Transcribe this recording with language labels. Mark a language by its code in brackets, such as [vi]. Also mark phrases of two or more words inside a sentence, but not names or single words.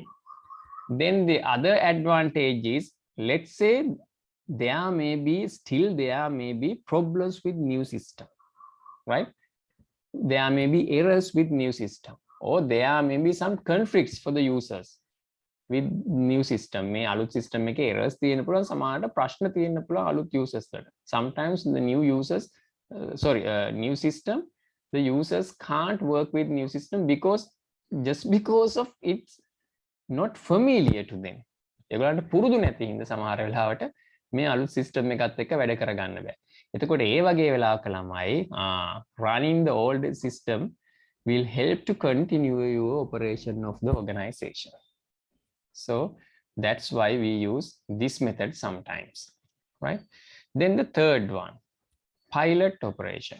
[en] Then the other advantage is, let's say there may be problems with new system, right? There may be errors with new system, or there may be some conflicts for the users with new system. [si] මේ අලුත් system එකේ errors තියෙන්න පුළුවන්, සමහරට ප්‍රශ්න තියෙන්න පුළුවන් අලුත් users වලට. [en] Sometimes the new users new system, the users can't work with new system because of it's not familiar to them. [si] ඒගොල්ලන්ට පුරුදු නැති හින්දා සමහර වෙලාවට මේ අලුත් system එකත් එක්ක වැඩ කරගන්න බෑ. එතකොට ඒ වගේ වෙලාවක ළමයි [en] running the old system will help to continue your operation of the organization. So that's why we use this method sometimes, right? Then the third one, pilot operation.